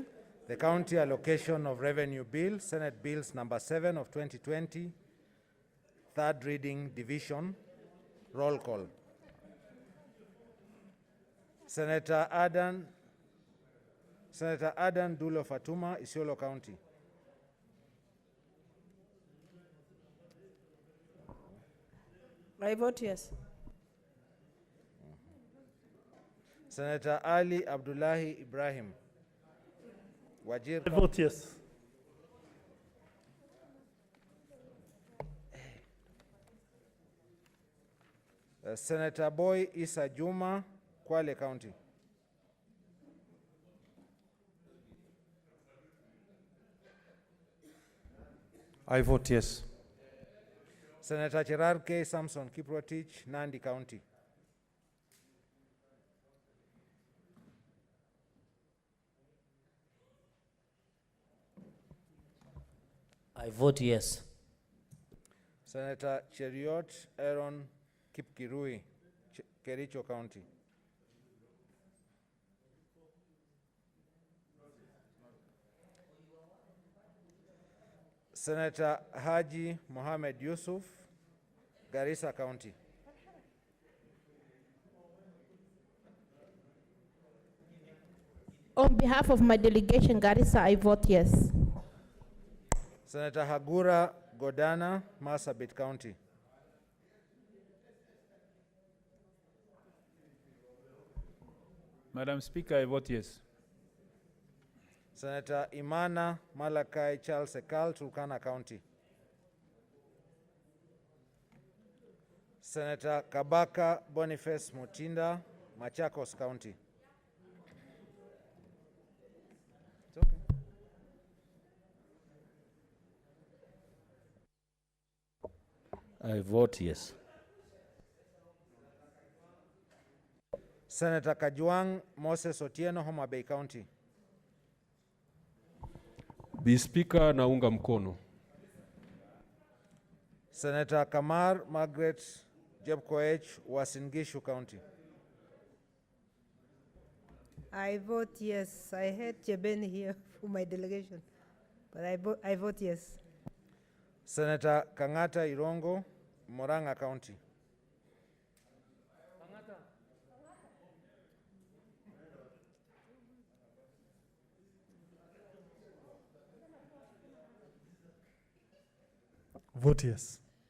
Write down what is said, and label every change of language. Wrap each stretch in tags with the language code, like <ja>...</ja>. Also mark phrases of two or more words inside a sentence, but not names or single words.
<en>The county allocation of revenue bill, Senate Bills number 7 of 2020, third reading division, roll call. Senator Adan Dulo Fatuma, Isiolo County. I vote yes. Senator Ali Abdullahi Ibrahim, Wajir. I vote yes. Senator Boy Isa Juma, Kwale County. I vote yes. Senator Cherarke Samson Kiprotich, Nandi County. I vote yes. Senator Cheriot Aaron Kipkirui, Kericho County. Senator Haji Mohammed Yusuf, Garissa County. On behalf of my delegation, Garissa, I vote yes. Senator Hagura Godana, Marsabit County. Madam Speaker, I vote yes. Senator Imana Malakai Charles Ekal, Turkana County. Senator Kabaka Boniface Mutinda, Machakos County. It's okay. I vote yes. Senator Kajwang Moses Otieno, Homa Bay County.</en> <sw>Bi Speaker, naunga mkono.</sw> <en>Senator Kamar Margaret Jebkoech, Uasin Gishu County. I vote yes. I had Jeben here for my delegation, but I vote yes. Senator Kangata Irongo, Moranga County. Vote yes.</en>